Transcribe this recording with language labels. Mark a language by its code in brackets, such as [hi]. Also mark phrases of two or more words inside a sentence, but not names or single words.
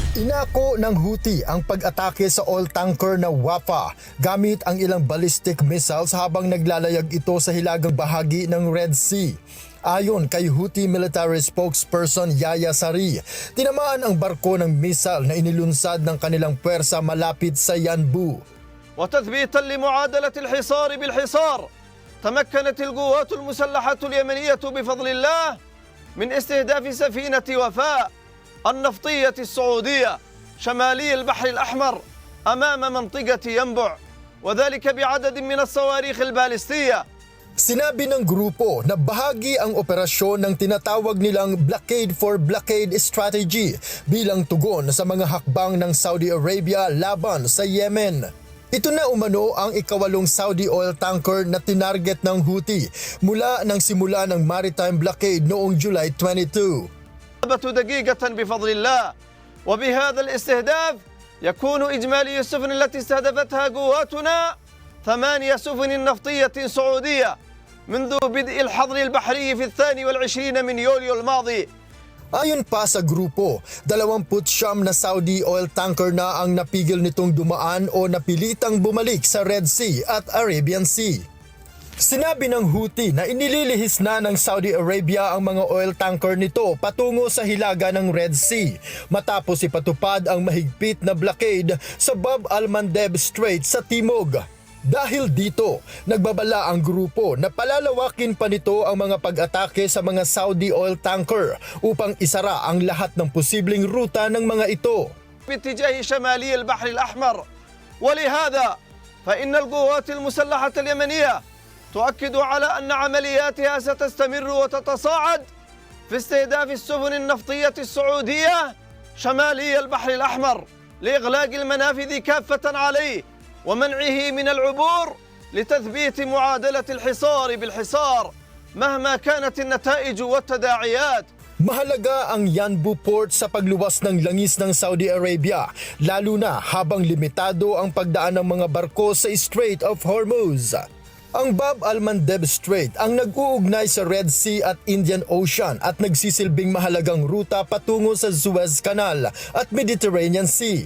[tl] Inako ng Houthi ang pag-atake sa [en] oil tanker [tl] na Wafa gamit ang ilang [en] ballistic missiles [tl] habang naglalayag ito sa hilagang bahagi ng Red Sea. Ayon kay Houthi [en] military spokesperson [tl] Yahya Saree, tinamaan ang barko ng missile na inilunsad ng kanilang puwersa malapit sa Yanbu. [ar] وتثبيتا لمعادلة الحصار بالحصار تمكنت القوات المسلحة اليمنية بفضل الله من استهداف سفينة وفاء النفطية السعودية شمالي البحر الأحمر أمام منطقة ينبع وذلك بعدد من الصواريخ البالستية. [tl] Sinabi ng grupo na bahagi ang operasyon ng tinatawag nilang [en] blockade for blockade strategy [tl] bilang tugon sa mga hakbang ng Saudi Arabia laban sa Yemen. Ito na umano ang ikawalong Saudi [en] oil tanker [tl] na tinarget ng Houthi mula nang simula ng [en] maritime blockade [tl] noong July 22. [ar] دقيقة بفضل الله وبهذا الاستهداف يكون إجمالي السفن التي استهدفتها قواتنا 8 سفن نفطية سعودية منذ بدء الحظر البحري في 22 من يوليو الماضي. [tl] Ayon pa sa grupo, 29 na Saudi [en] oil tanker [tl] na ang napigil nitong dumaan o napilitang bumalik sa Red Sea at Arabian Sea. Sinabi ng Houthi na inililihis na ng Saudi Arabia ang mga [en] oil tanker [tl] nito patungo sa hilaga ng Red Sea matapos ipatupad ang mahigpit na blockade sa Bab al-Mandeb Strait sa timog. Dahil dito, nagbabala ang grupo na palalawakin pa nito ang mga pag-atake sa mga Saudi [en] oil tanker [tl] upang isara ang lahat ng posibleng ruta ng mga ito. [ar] باتجاه شمالي البحر الأحمر ولهذا فإن القوات المسلحة اليمنية تؤكد على أن عملياتها ستستمر وتتصاعد في استهداف السفن النفطية السعودية شمالي البحر الأحمر لإغلاق المنافذ كافة عليه ومنعه من العبور لتثبيت معادلة الحصار بالحصار مهما كانت النتائج والتداعيات. [tl] Mahalaga ang Yanbu Port sa pagluwas ng langis ng Saudi Arabia, lalo na habang limitado ang pagdaan ng mga barko sa Strait of Hormuz. Ang Bab al-Mandeb Strait ang nag-uugnay sa Red Sea at Indian Ocean at nagsisilbing mahalagang ruta patungo sa Suez Canal at Mediterranean Sea.